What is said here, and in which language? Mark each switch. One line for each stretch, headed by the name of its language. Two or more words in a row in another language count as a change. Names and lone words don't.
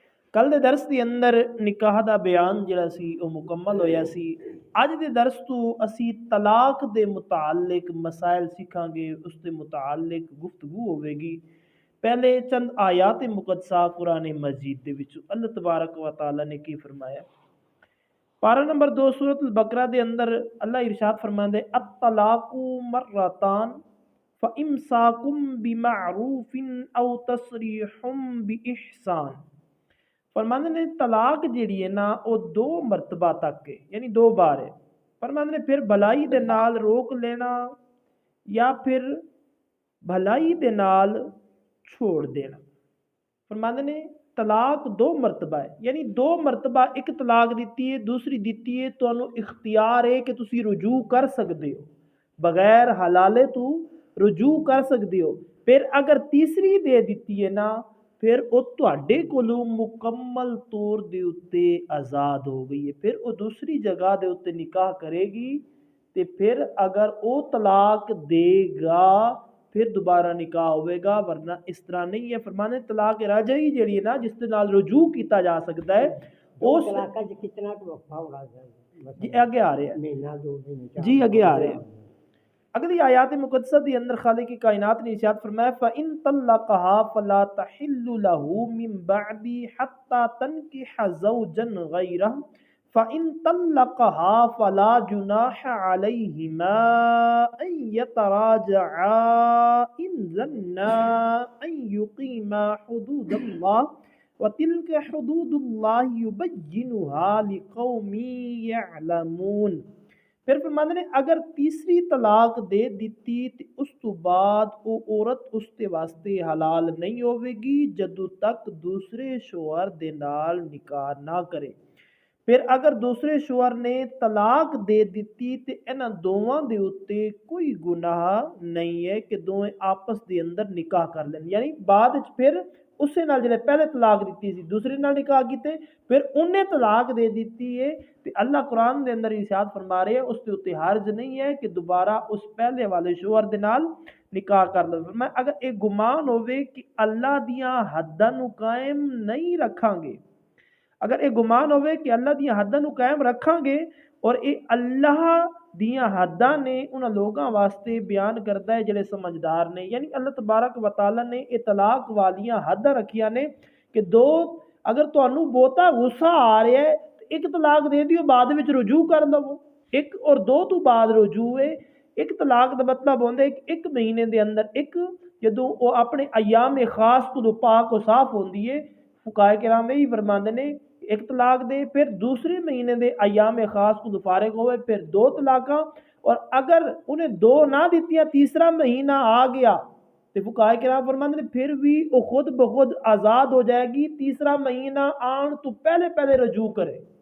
Punjabi: کل دے درس دے اندر نکاح دا بیان جڑا سی او مکمل ہویا سی۔ اج دے درس تو اسی طلاق دے متعلق مسائل سیکھاں گے، اس دے متعلق گفتگو ہوے گی۔ پہلے چند آیات مقدسہ قرآن مجید دے وچوں اللہ تبارک و تعالی نے کی فرمایا۔ پارہ نمبر 2 سورۃ البقرہ دے اندر اللہ ارشاد فرماندے
Arabic: الطلاق مرتان فامساکم بمعروف او تسریح باحسان۔
Punjabi: فرماندے نے طلاق جیڑی ہے نا وہ 2 مرتبہ تک ہے، یعنی 2 بار ہے۔ فرماندے نے پھر بھلائی دے نال روک لینا یا پھر بھلائی دے نال چھوڑ دینا۔ فرماندے نے طلاق 2 مرتبہ ہے، یعنی 2 مرتبہ ایک طلاق دیتی ہے، دوسری دیتی ہے تو انہوں اختیار ہے کہ تسی رجوع کر سکتے ہو، بغیر حلالے تو رجوع کر سکتے ہو۔ پھر اگر تیسری دے دیتی ہے نا پھر وہ تواڈے کولوں مکمل طور دے اتے آزاد ہو گئی ہے، پھر وہ دوسری جگہ دے اتے نکاح کرے گی تے پھر اگر وہ طلاق دے گا پھر دوبارہ نکاح ہوئے گا، ورنہ اس طرح نہیں ہے۔ فرمانے طلاق راجعی جیڑی ہے نا جس کے نال رجوع کیتا جا سکتا ہے اس
Urdu: کتنا وقفہ ہوگا جی آگے آ رہے ہیں، جی آگے آ رہے ہیں۔
Punjabi: اگلی آیات مقدسہ دی اندر خالق کی کائنات نے ارشاد فرمایا
Arabic: فَإِن طَلَّقَهَا فَلَا تَحِلُّ لَهُ مِن بَعْدِ حَتَّى تَنكِحَ زَوْجًا غَيْرَهُ فَإِن طَلَّقَهَا فَلَا جُنَاحَ عَلَيْهِمَا أَن يَتَرَاجَعَا إِن ظَنَّا أَن يُقِيمَا حُدُودَ اللَّهِ وَتِلْكَ حُدُودُ اللَّهِ يُبَيِّنُهَا لِقَوْمٍ يَعْلَمُونَ۔
Punjabi: پھر فرماندے نے اگر تیسری طلاق دے دیتی تے اس تو بعد وہ عورت اس تے واسطے حلال نہیں ہوے گی جدوں تک دوسرے شوہر دے نال نکاح نہ کرے۔ پھر اگر دوسرے شوہر نے طلاق دے دیتی تے انہاں دوواں دے اتے کوئی گناہ نہیں ہے کہ دوویں آپس دے اندر نکاح کر لین، یعنی بعد وچ پھر اسے نال جڑے پہلے طلاق دیتی سی دوسرے نال نکاح کیتے پھر انہیں طلاق دے دیتی ہے تے اللہ قرآن دے اندر ارشاد فرما رہے ہیں اس کے اوتے حرج نہیں ہے کہ دوبارہ اس پہلے والے شوہر دے نال نکاح کر لو۔ میں اگر ایک گمان ہوئے کہ اللہ دیاں حداں نو قائم نہیں رکھاں گے، اگر ایک گمان ہوئے کہ اللہ دیاں حداں نو قائم رکھاں گے اور اے اللہ دیاں حداں نے انہاں لوگاں واسطے بیان کرتا ہے جڑے سمجھدار نے، یعنی اللہ تبارک و تعالی نے اے طلاق والیاں حداں رکھیاں نے کہ دو اگر تانوں بہتا غصہ آ رہا ہے ایک طلاق دے دیو بعد وچ رجوع کر لو، ایک اور 2 تو بعد رجوع ہے۔ ایک طلاق دا مطلب ہوندا ہے کہ ایک مہینے دے اندر ایک جدوں وہ اپنے ایام خاص کو پاک و صاف ہوندی ہے، فقہائے کرام یہی فرماندے نے ایک طلاق دے پھر دوسرے مہینے دے ایام خاص کو فارغ ہوئے پھر 2 طلاقاں، اور اگر انہیں 2 نہ دیتیاں تیسرا مہینہ آ گیا تو فقہائے کرام فرماندے نے پھر بھی وہ خود بخود آزاد ہو جائے گی، تیسرا مہینہ آن تو پہلے پہلے رجوع کرے۔